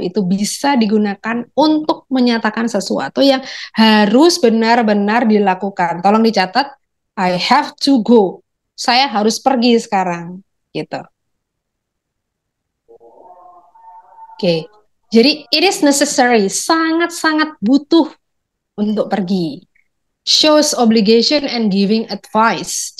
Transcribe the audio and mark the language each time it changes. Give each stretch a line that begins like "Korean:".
Indonesian: Itu bisa digunakan untuk menyatakan sesuatu yang harus benar-benar dilakukan. Tolong dicatat,
English: I have to go.
Indonesian: Saya harus pergi sekarang. Gitu. Oke. Jadi,
English: it is necessary.
Indonesian: Sangat-sangat butuh untuk pergi.
English: Shows obligation and giving advice.